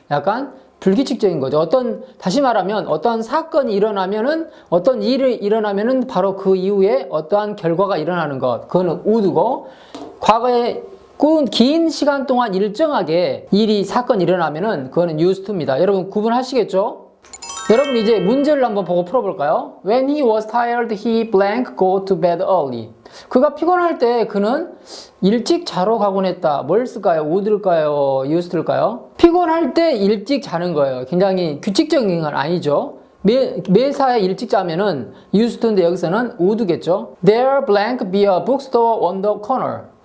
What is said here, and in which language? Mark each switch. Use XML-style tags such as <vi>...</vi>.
<ko>약간 불규칙적인 거죠. 다시 말하면 어떤 사건이 일어나면은, 어떤 일이 일어나면은 바로 그 이후에 어떠한 결과가 일어나는 것. 그거는 would고, 과거에 긴 시간 동안 일정하게 사건이 일어나면은 그거는 used to입니다. 여러분 구분하시겠죠? 여러분 이제 문제를 한번 보고 풀어볼까요?</ko> <en>When he was tired, he blank go to bed early.</en> <ko>그가 피곤할 때 그는 일찍 자러 가곤 했다. 뭘 쓸까요? would일까요? used일까요? 피곤할 때 일찍 자는 거예요. 굉장히 규칙적인 건 아니죠. 매사에 일찍 자면은 used인데 여기서는 would겠죠.</ko> <en>There blank be a bookstore on the corner.</en>